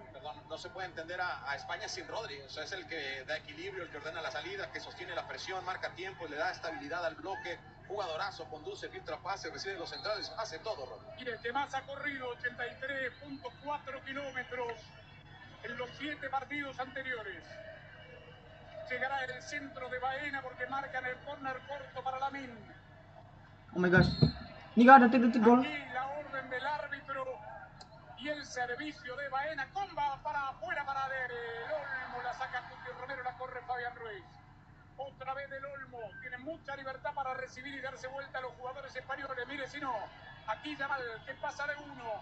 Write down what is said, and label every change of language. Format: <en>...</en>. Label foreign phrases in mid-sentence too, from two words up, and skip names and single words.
<es>Perdón, no se puede entender a España sin Rodri. O sea, es el que da equilibrio, el que ordena la salida, que sostiene la presión, marca tiempo, le da estabilidad al bloque. Jugadorazo, conduce, filtra pases, recibe los centrales, hace todo, Rodri. Y el que más ha corrido, 83.4 kilómetros en los 7 partidos anteriores. Llegará el centro de Baena porque marcan el córner corto para Lamine.</es> <en>Oh my gosh.</en> <id>Ini gak ada detik gol.</id> <es>Aquí la orden del árbitro y el servicio de Baena. Comba para afuera para Del Olmo. La saca Cuti Romero, la corre Fabián Ruiz. Otra vez Del Olmo. Tiene mucha libertad para recibir y darse vuelta a los jugadores españoles. Mire si no. Aquí Yamal que pasa de uno.</es>